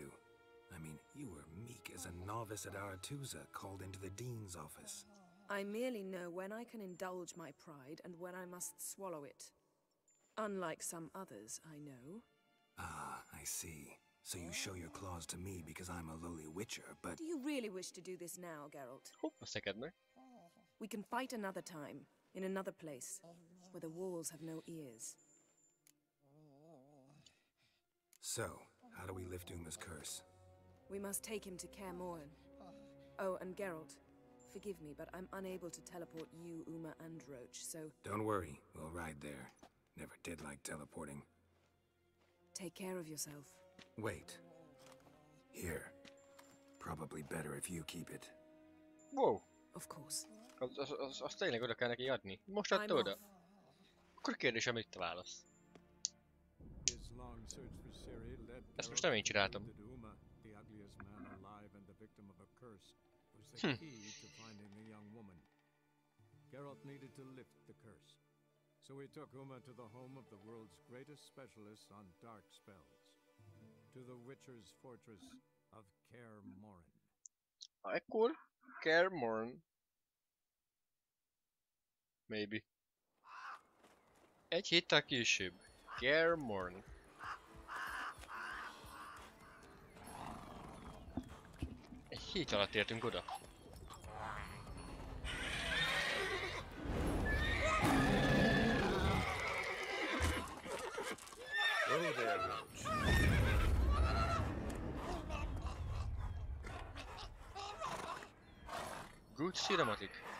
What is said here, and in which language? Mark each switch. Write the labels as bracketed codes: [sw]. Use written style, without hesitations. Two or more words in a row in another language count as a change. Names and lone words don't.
[en] I mean, you were meek as a novice at Aretusa called into the dean's office. I merely know when I can indulge my pride and when I must swallow it. Unlike some others, I know. Ah, I see. So you show your claws to me because I'm a lowly witcher, but... Do you really wish to do this now, Geralt? [hu] Hopp, szeked meg. [en] We can fight another time, in another place, where the walls have no ears. So, how do we lift Uma's curse? We must take him to Kaer Morhen. Oh, and Geralt, forgive me, but I'm unable to teleport you, Uma, and Roach, so... Don't worry, we'll ride there. Never did like teleporting. Take care of yourself. Wait. Here. Probably better if you keep it. Wow. Of course. [hu] Azt tényleg oda kell neki adni. Most [en] I'm [hu] adta oda. [en] off. [hu] Akkor kérdésem, mit te válasz? Ezt most nem én csináltam. [en] Geralt needed to lift the curse. So he took Uma to the home of the world's greatest specialists on dark spells. To the Witcher's fortress of Kaer Morhen. [hu] Akkor Kaer Morhen. Maybe. Egy héttel később. Kaer Morhen. Hét alatt értünk oda. [en] Oh, there, Roach. Good cinematic.